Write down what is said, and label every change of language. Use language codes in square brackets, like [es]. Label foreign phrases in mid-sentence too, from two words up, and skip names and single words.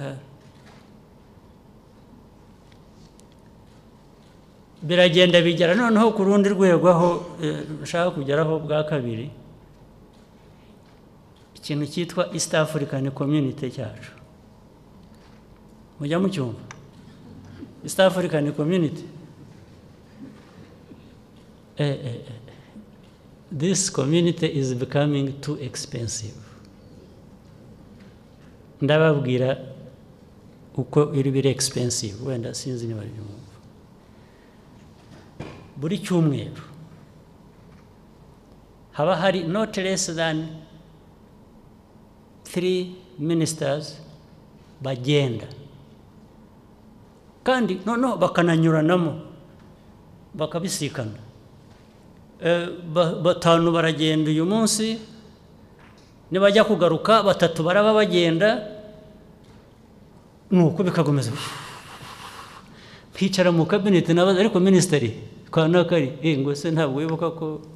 [rw] biragenda bigera noneho ku rundi rwego aho nshaka kugeraho bwa kabiri ikintu cyitwa East African Community cyacu mujya mucyumva East African Community [en] this community is becoming too expensive [rw] ndababwira uko iri biri expensive wenda sinzi niba ari buri cyumweru haba hari [en] not less than [rw] 3 ministers bagenda kandi no bakananyuranamo bakabisikana batanu baragenda uyu munsi nibajya kugaruka batatu baraba bagenda nuko bikagomeza kwicara mu cabinet nabaza ariko ministry kana kari ngo se ntabwo wibuka ko